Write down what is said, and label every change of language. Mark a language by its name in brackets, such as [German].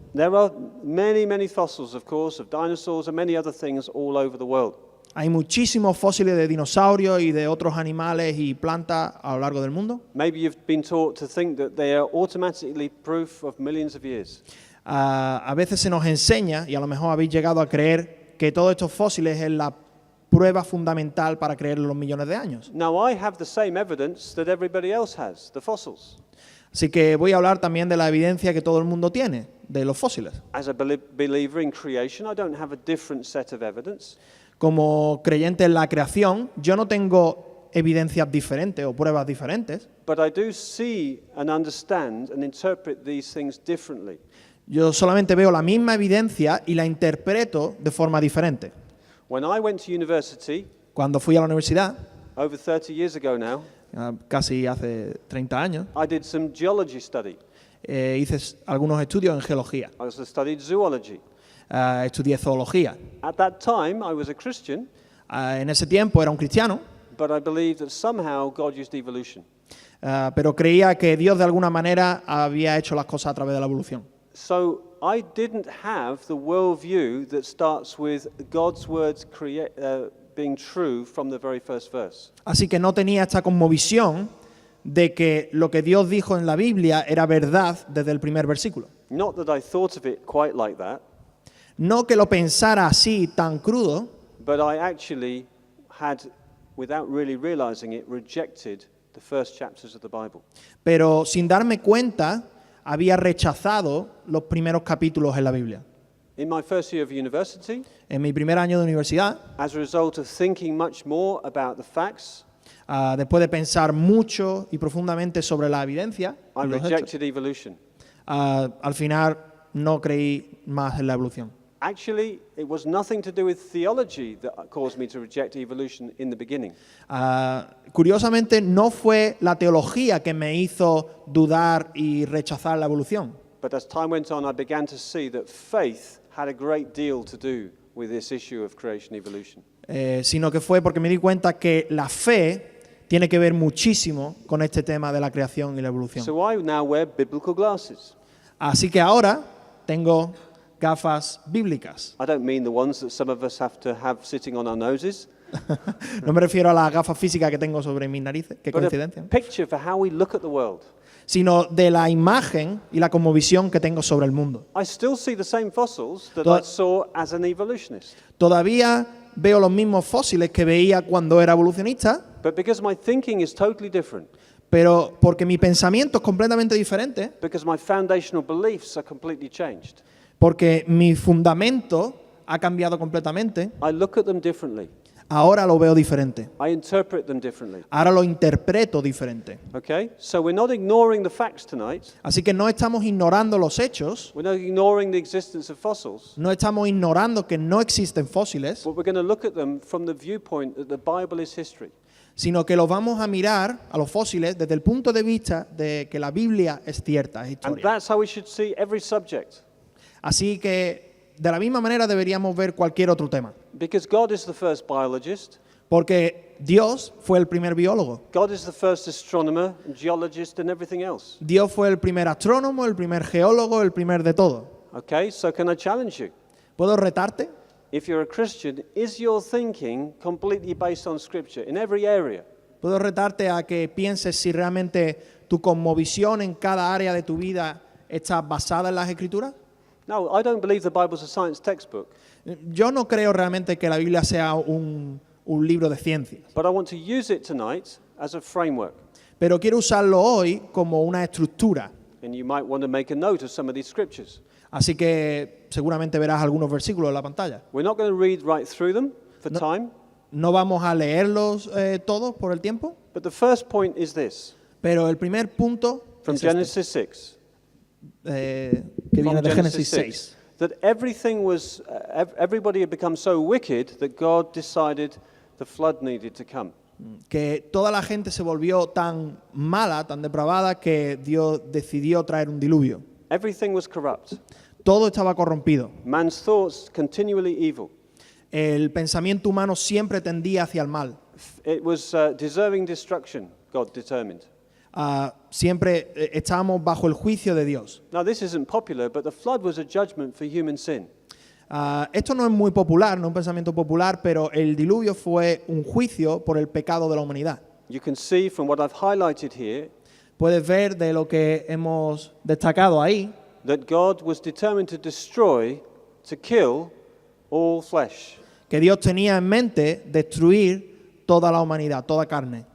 [English] There are many, many fossils, of course, of dinosaurs and many other things all over the world. [Spanish] Hay muchísimos fósiles de dinosaurios y de otros animales y plantas a lo largo del mundo. [English] Maybe you've been taught to think that they are automatically proof of millions of years. [Spanish] A veces se nos enseña, y a lo mejor habéis llegado a creer, que todos estos fósiles es la prueba fundamental para creer en los millones de años. [English] Now, I have the same evidence that everybody else has, the fossils. [Spanish] Así que voy a hablar también de la evidencia que todo el mundo tiene de los fósiles. [English] As a believer in creation, I don't have a different set of evidence. [Spanish] Como creyente en la creación, yo no tengo evidencias diferentes o pruebas diferentes. [English] But I do see and understand and interpret these things differently. [Spanish] Yo solamente veo la misma evidencia y la interpreto de forma diferente. [English] When I went to university, [Spanish] Cuando fui a la universidad, [English] over 30 years ago now, [Spanish] casi hace 30 años, [English] I did some geology study. [Spanish] hice algunos estudios en geología. [English] I also studied zoology. [Spanish] Estudié zoología. [English] At that time, I was a Christian, [Spanish] En ese tiempo era un cristiano, [English] but I believed that somehow God used evolution. [Spanish] pero creía que Dios de alguna manera había hecho las cosas a través de la evolución. [English] So I didn't have the worldview that starts with God's words being true from the very first verse. [Spanish] Así que no tenía esta cosmovisión de que lo que Dios dijo en la Biblia era verdad desde el primer versículo. [English] Not that I thought of it quite like that, [Spanish] No que lo pensara así tan crudo, [English] but I actually had, without really realizing it, rejected the first chapters of the Bible. [Spanish] pero sin darme cuenta había rechazado los primeros capítulos en la Biblia. [English] In my first year of university, [Spanish] En mi primer año de universidad, [English] as a result of thinking much more about the facts, [Spanish] Después de pensar mucho y profundamente sobre la evidencia, [English] I [Spanish] y los hechos, [English] rejected evolution. [Spanish] al final no creí más en la evolución. [English] Actually, it was nothing to do with theology that caused me to reject evolution in the beginning. [Spanish] Curiosamente, no fue la teología que me hizo dudar y rechazar la evolución, [English] But as time went on, I began to see that faith had a great deal to do with this issue of creation evolution. [Spanish] Sino que fue porque me di cuenta que la fe tiene que ver muchísimo con este tema de la creación y la evolución. [English] So I now wear biblical glasses. [Spanish] Así que ahora tengo gafas bíblicas. [English] I don't mean the ones that some of us have to have sitting on our noses, [Spanish] No me refiero a las gafas físicas que tengo sobre mis narices, qué [English] but [Spanish] coincidencia, [English] a picture for how we look at the world. [Spanish] sino de la imagen y la cosmovisión que tengo sobre el mundo. [English] I still see the same fossils that [Spanish] Toda- [English] I saw as an evolutionist. [Spanish] Todavía veo los mismos fósiles que veía cuando era evolucionista, [English] But because my thinking is totally different, [Spanish] pero porque mi pensamiento es completamente diferente, [English] because my foundational beliefs are completely changed, [Spanish] porque mi fundamento ha cambiado completamente, [English] I look at them differently. [Spanish] ahora lo veo diferente. [English] I interpret them differently. [Spanish] Ahora lo interpreto diferente. [English] Okay? So we're not ignoring the facts tonight. [Spanish] Así que no estamos ignorando los hechos, [English] We're not ignoring the existence of fossils. [Spanish] no estamos ignorando que no existen fósiles, [English] But we're going to look at them from the viewpoint that the Bible is history. [Spanish] sino que los vamos a mirar a los fósiles desde el punto de vista de que la Biblia es cierta, es [English] And [Spanish] historia. [English] that's how we should see every subject. [Spanish] Así que de la misma manera deberíamos ver cualquier otro tema, [English] Because God is the first biologist, [Spanish] porque Dios fue el primer biólogo, [English] God is the first astronomer, and geologist, and everything else. [Spanish] Dios fue el primer astrónomo, el primer geólogo, el primer de todo. [English] Okay? So can I challenge you? [Spanish] ¿Puedo retarte? [English] If you're a Christian, is your thinking completely based on Scripture in every area? [Spanish] ¿Puedo retarte a que pienses si realmente tu cosmovisión en cada área de tu vida está basada en las Escrituras? [English] No, I don't believe the Bible's a science textbook, [Spanish] Yo no creo realmente que la Biblia sea un libro de ciencias, [English] but I want to use it tonight as a framework. [Spanish] pero quiero usarlo hoy como una estructura. [English] And you might want to make a note of some of these scriptures. [Spanish] Así que seguramente verás algunos versículos en la pantalla. [English] We're not going to read right through them for time, [Spanish] No vamos a leerlos todos por el tiempo, [English] but the first point is this, [Spanish] pero el primer punto [English] from [Spanish] es este, [English] Genesis 6. [Spanish] que viene [English] From [Spanish] de Génesis 6. [English] That everything was, everybody had become so wicked that God decided the flood needed to come. [Spanish] Que toda la gente se volvió tan mala, tan depravada, que Dios decidió traer un diluvio. [English] Everything was corrupt. [Spanish] Todo estaba corrompido. [English] Man's thoughts continually evil. [Spanish] El pensamiento humano siempre tendía hacia el mal. [English] It was deserving destruction, God determined. [Spanish] Siempre estábamos bajo el juicio de Dios. [English] Now this isn't popular, but the flood was a judgment for human sin. [Spanish] Esto no es muy popular, no es un pensamiento popular, pero el diluvio fue un juicio por el pecado de la humanidad. [English] You can see from what I've highlighted here [Spanish] Puedes ver de lo que hemos destacado ahí, [English] that God was determined to destroy, to kill all flesh. [Spanish] que Dios tenía en mente destruir toda la humanidad, toda carne.